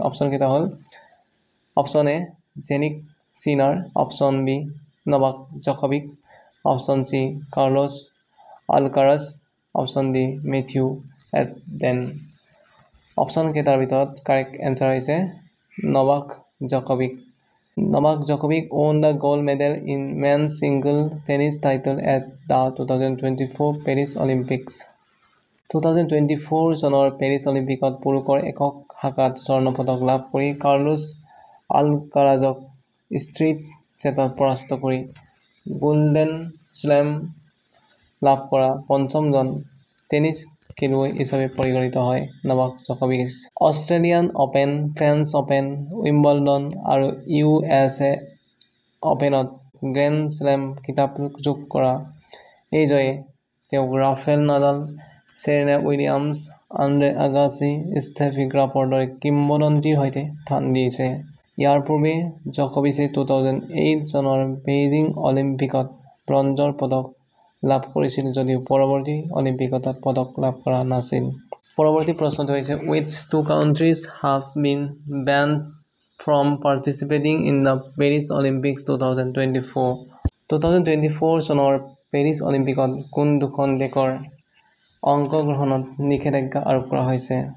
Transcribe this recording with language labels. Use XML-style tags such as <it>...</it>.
<as>অপশ্যনকেইটা হ'ল option A জেনিক চিনাৰ, option B Novak Djokovic, option C Carlos Alcaraz, option D Matthew Aden. অপশ্যনকেইটাৰ ভিতৰত</as> <en>correct answer</en> <as>হৈছে Novak Djokovic.</as> <en>Novak Djokovic won the gold medal in men's single tennis title at the 2024 Paris Olympics.</en> <as>2024 চনৰ Paris অলিম্পিকত পুৰুষৰ একক শাখাত স্বৰ্ণ পদক লাভ কৰি কাৰ্লোছ আলকাৰাজক ষ্ট্ৰেইট ছেটত পৰাস্ত কৰি গোল্ডেন স্লেম লাভ কৰা পঞ্চমজন টেনিছ খেলুৱৈ হিচাপে পৰিগণিত হয় Novak Djokovic. Australian open, French open, Wimbledon আৰু USA অপেনত গ্ৰেণ্ড শ্লেম খিতাপ যোগ কৰা এই জয়ে তেওঁক Rafael Nadal, Serena Williams, Andre আগাছী, Steffi গ্ৰাফৰ দৰে কিংবদন্তিৰ সৈতে স্থান দিছে। ইয়াৰ পূৰ্বে জকভিছে 2008 চনৰ বেইজিং অলিম্পিকত ব্ৰঞ্জৰ পদক লাভ কৰিছিল যদিও পৰৱৰ্তী অলিম্পিকত পদক লাভ কৰা নাছিল। পৰৱৰ্তী প্ৰশ্নটো হৈছে</as> <en>which two countries have been banned from participating in the Paris Olympics 2024?</en> <as>2024 চনৰ পেৰিছ অলিম্পিকত কোন দুখন দেশৰ অংশগ্ৰহণত নিষেধাজ্ঞা আৰোপ কৰা হৈছে?</as>